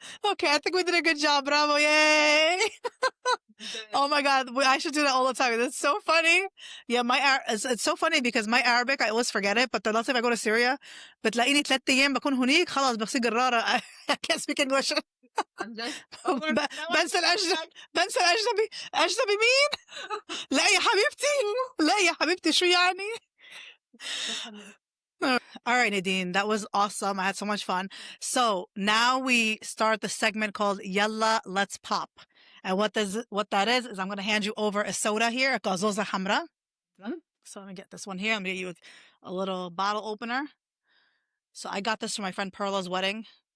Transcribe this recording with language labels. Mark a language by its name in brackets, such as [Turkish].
[English] Okay, I think we did a good job. Bravo, yay. Oh my god, I should do that all the time. That's so funny. Yeah, it's so funny because my Arabic I always forget it, but the last time I go to Syria [Arabic] بتلاقيني 3 أيام بكون هنيك خلاص بصير قرارة. [English] I can't speak English. I'm just [Arabic] بنسى الأجنبي بنسى الأجنبي أجنبي مين؟ لا يا حبيبتي لا يا حبيبتي شو يعني؟ [English] All right, Nadine, that was awesome. I had so much fun. So now we start the segment called Yalla, Let's Pop. And what that is I'm going to hand you over a soda here, a Kazouza Hamra. So let me get this one here. I'm going to get you a little bottle opener. So I got this for my friend Perla's wedding.